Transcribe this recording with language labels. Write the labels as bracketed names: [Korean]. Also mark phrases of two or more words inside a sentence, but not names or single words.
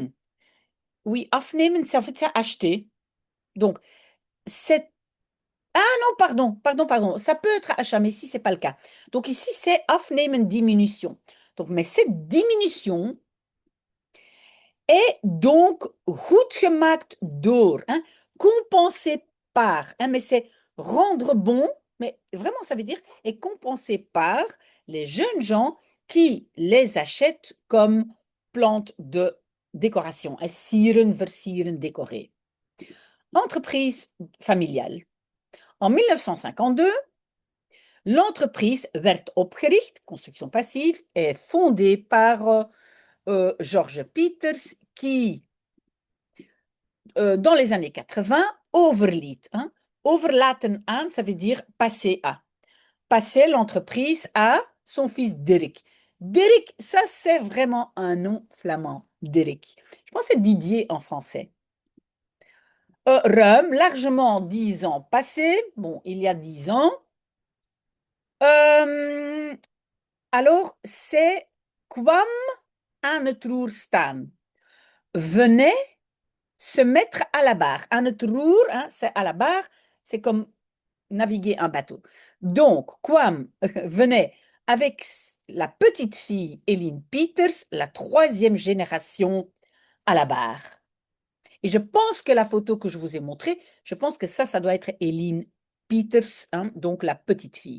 [French] Oui, afnemen, c'est en fait, c'est acheter. Donc, c'est non, pardon. Ça peut être achat, mais ici, ce n'est pas le cas. Donc ici, c'est afnemen diminution. Donc, mais cette diminution est donc [Dutch] goed gemaakt door, [French] hein, compensé par, hein, mais c'est rendre bon, mais vraiment, ça veut dire est compensé par les jeunes gens qui les achètent comme plantes de décoration, [Dutch] sieren, versieren, [French] décorer. Entreprise familiale. En 1952, l'entreprise [Dutch] werd opgericht, [French] construction passive, est fondée par George Peters qui, dans les années 80, overliet. Hein. [Dutch] Overlaten aan, [French] ça veut dire passer à. Passer l'entreprise à son fils Dirk. Dirk, ça c'est vraiment un nom flamand, Dirk. Je pense que c'est Didier en français. Ruim, largement 10 ans passés, bon, il y a 10 ans. Alors, c'est [Dutch] kwam aan het roer staan. [French] Venait se mettre à la barre. [Dutch] Aan het roer, [French] hein, c'est à la barre, c'est comme naviguer un bateau. Donc, kwam venait avec la petite fille Eline Peters, la 3e génération, à la barre. Et je pense que la photo que je vous ai montrée, je pense que ça doit être Eline Peters, hein, donc la petite fille.